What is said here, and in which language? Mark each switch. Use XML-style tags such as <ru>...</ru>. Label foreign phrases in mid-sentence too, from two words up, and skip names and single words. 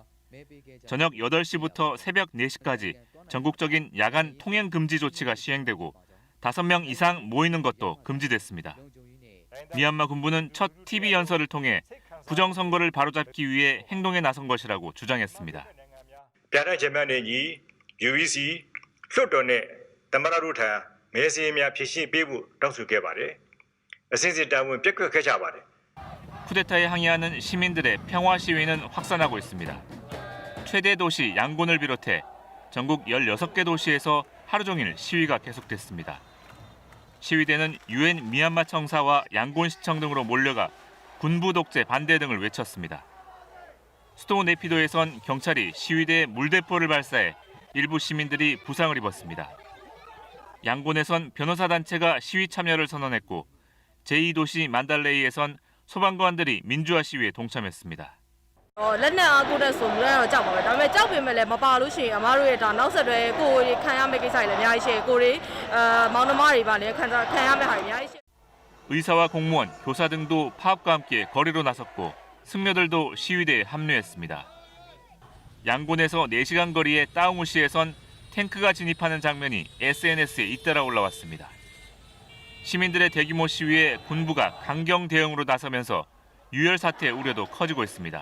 <ko>저녁 8시부터 새벽 4시까지 전국적인 야간 통행 금지 조치가 시행되고 5명 이상 모이는 것도 금지됐습니다. 미얀마 군부는 첫 TV 연설을 통해 부정선거를 바로잡기 위해 행동에 나선 것이라고 주장했습니다.</ko> <my>UEC လွှတ်တော်နဲ့သမ္မတတို့ထံမဲစင်းများဖြည့်ရှင်းပေးဖို့တောင်းဆိုခဲ့ပါတယ်။အစဉ်စဉ်တာဝန်ပျက်ကွက်ခဲ့ကြပါတယ်။</my> <ko>쿠데타에 항의하는 시민들의 평화 시위는 확산하고 있습니다. 최대 도시 양곤을 비롯해 전국 16개 도시에서 하루 종일 시위가 계속됐습니다. 시위대는 UN 미얀마 청사와 양곤시청 등으로 몰려가 군부 독재 반대 등을 외쳤습니다. 수도 네피도에선 경찰이 시위대에 물대포를 발사해 일부 시민들이 부상을 입었습니다. 양곤에선 변호사단체가 시위 참여를 선언했고 제2도시 만달레이에선 소방관들이 민주화 시위에 동참했습니다.</ko> <my>လက်နက်အားကိုးတဲ့ဆိုမှုတော့ကြောက်ပါပဲဒါပေမဲ့ကြောက်ပေမဲ့လည်းမပါလို့ရှိရင်အမားတို့ရဲ့ဒါနောက်ဆက်တွဲကိုယ်ခံရမယ့်ကိစ္စတွေလည်းအများကြီးရှိတယ်ကိုယ်မောင်နှမတွေပါလည်းခံရမယ့်ဟာတွေအများကြီးရှိ</my> <ko>의사와 공무원, 교사 등도 파업과 함께 거리로 나섰고 승려들도 시위대에 합류했습니다. 양곤에서 4시간 거리의 따웅우시에선 탱크가 진입하는 장면이 SNS에 잇따라 올라왔습니다. 시민들의 대규모 시위에 군부가 강경 대응으로 나서면서 유혈 사태 우려도 커지고 있습니다.</ko>